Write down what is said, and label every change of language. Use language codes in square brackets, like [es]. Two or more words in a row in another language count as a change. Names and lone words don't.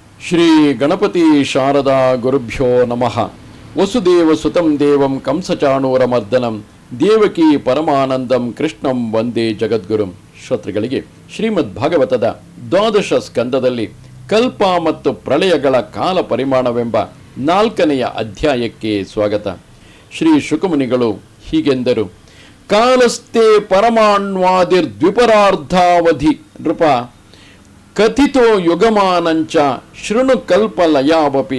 [sa] ಶ್ರೀ ಗಣಪತಿ ಶಾರದಾ ಗುರುಭ್ಯೋ ನಮಃ. ವಸುದೇವ ಸುತಂ ದೇವಂ ಕಂಸಚಾಣೂರಮರ್ದನಂ ದೇವಕಿ ಪರಮಾನಂದಂ ಕೃಷ್ಣಂ ವಂದೇ ಜಗದ್ಗುರುಂ. [kn] ಶ್ರೋತೃಗಳಿಗೆ ಶ್ರೀಮದ್ ಭಾಗವತದ ದ್ವಾದಶ ಸ್ಕಂದದಲ್ಲಿ ಕಲ್ಪ ಮತ್ತು ಪ್ರಳಯಗಳ ಕಾಲ ಪರಿಮಾಣವೆಂಬ 4ನೆಯ ಅಧ್ಯಾಯಕ್ಕೆ ಸ್ವಾಗತ. ಶ್ರೀ ಶುಕಮುನಿಗಳು ಹೀಗೆಂದರು: [sa] ಕಾಲಸ್ಥೆ ಪರಮಾಣ್ವಾದಿರ್ದ್ವಿಪರಾರ್ಧಾವಧಿ ನೃಪ ಕಥಿತೋ ಯುಗಮಾನಂಚ ಶೃಣು ಕಲ್ಪಲಯಾವಪಿ.